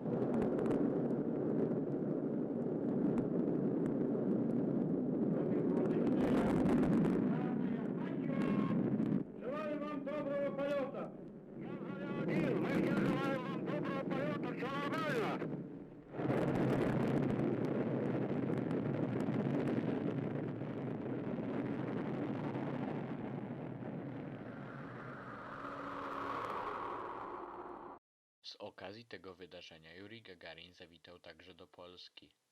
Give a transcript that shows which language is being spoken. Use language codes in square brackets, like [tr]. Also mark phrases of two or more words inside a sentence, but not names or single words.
[ru] Желаю вам доброго полета! Я заря 1, мы желаем вам доброго полета, все нормально! [pl] Z okazji tego wydarzenia Jurij Gagarin zawitał także do Polski.